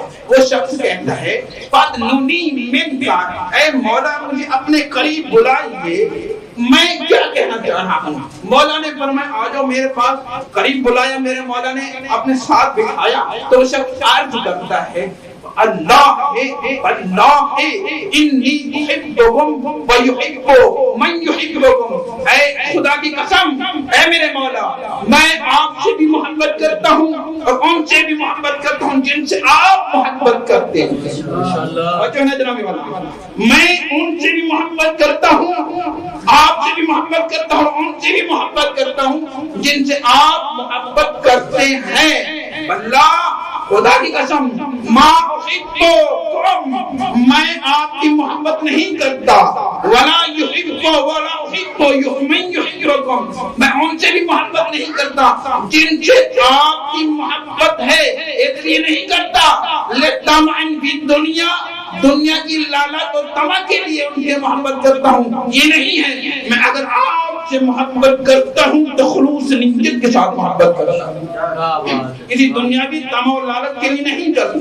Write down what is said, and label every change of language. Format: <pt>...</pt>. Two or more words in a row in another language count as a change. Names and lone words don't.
<ur>وہ شخص کہتا ہے</ur> <ar>فَدْنُنِي مِنْكَ،</ar> <ur>اے مولا مجھے اپنے قریب بلائیے، میں کیا کہنا چاہ رہا ہوں۔ مولا نے فرمایا آ جاؤ میرے پاس، قریب بلایا، میرے مولا نے اپنے ساتھ بٹھایا تو وہ شخص عرض کرتا ہے</ur> <ar>اللہ انی احبکم ویحب من یحبکم،</ar> <ur>اے خدا کی قسم اے میرے مولا میں آپ سے بھی محبت کرتا ہوں اور ان سے بھی محبت کرتا ہوں جن سے آپ محبت کرتے ہیں۔ میں ان سے بھی محبت کرتا ہوں، آپ سے بھی محبت کرتا ہوں، ان سے بھی محبت کرتا ہوں جن سے آپ محبت کرتے ہیں۔ اللہ خدا کی قسم</ur> <ar>ما احبکم،</ar> <ur>میں آپ کی محبت نہیں کرتا،</ur> <ar>ولا احب من یحبکم،</ar> <ur>میں ان سے بھی محبت نہیں کرتا جن سے آپ کی محبت ہے، اس لیے نہیں کرتا</ur> <ar>لطمع فی الدنیا،</ar> <ur>دنیا کی لالچ اور طمع کے لیے ان سے محبت کرتا ہوں، یہ نہیں ہے۔ میں اگر آپ سے محبت کرتا ہوں تو خلوص نیت کے ساتھ محبت کرتا ہوں، کسی دنیاوی طمع اور لالچ کے لیے نہیں کرتا۔</ur>